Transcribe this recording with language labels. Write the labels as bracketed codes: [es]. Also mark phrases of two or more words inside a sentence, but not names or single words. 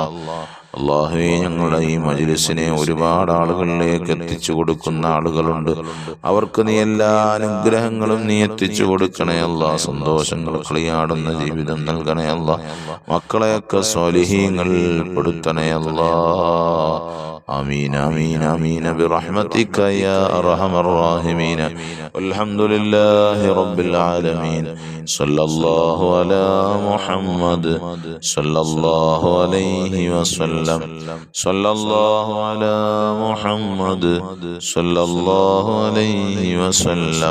[ml] അല്ലാഹുവേ ഞങ്ങളുടെ ഈ മജ്ലിസിനെ ഒരുപാട് ആളുകളിലേക്ക് എത്തിച്ചു കൊടുക്കുന്ന ആളുകളുണ്ട്. അവർക്ക് നീ എല്ലാ അനുഗ്രഹങ്ങളും നീ എത്തിച്ചു കൊടുക്കണേ അല്ലാ. സന്തോഷങ്ങൾ കളിയാടുന്ന ജീവിതം നൽകണേ അല്ലാ. മക്കളെയൊക്കെ സ്വാലിഹീങ്ങൾ പെടുത്തണേ അല്ലാ. [ar] آمين آمين آمين برحمتك يا أرحم الراحمين. والحمد لله رب العالمين. صلى الله على محمد صلى الله عليه وسلم. صلى الله على محمد صلى الله عليه وسلم.